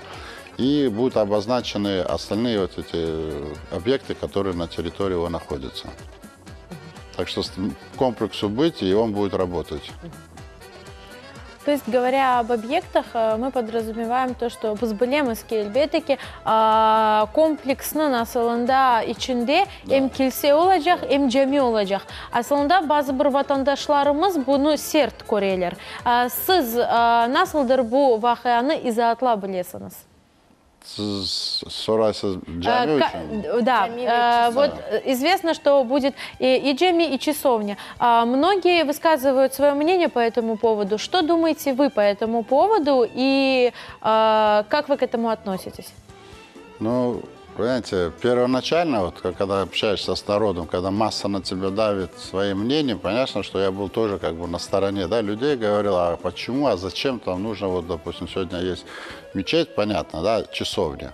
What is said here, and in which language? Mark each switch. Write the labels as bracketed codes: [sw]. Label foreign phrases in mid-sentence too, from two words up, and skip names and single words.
[ru] И будут обозначены остальные вот эти объекты, которые на территории его находятся. Так что комплексу быть, и он будет работать. То есть, говоря об объектах, мы подразумеваем то, что Бузбулемовский [tr] elbette kompleksinin aslında içinde hem kilise olacak hem cami olacak. Aslında bazı bir vatandaşlarımız bunu sert görüyorlar. Siz nasıldır bu vakıanı izahatlayabilirsiniz? Siz sorarsanız cami için? [ru] Да, вот известно, что будет и джами, и часовня. Многие высказывают свое мнение по этому поводу. Что думаете вы по этому поводу и как вы к этому относитесь? Ну, Понимаете, первоначально, вот, когда общаешься с народом, когда масса на тебя давит своим мнением, понятно, что я был тоже как бы на стороне, да, людей, говорил, а почему, а зачем там нужно, вот, допустим, сегодня есть мечеть, понятно, да, часовня.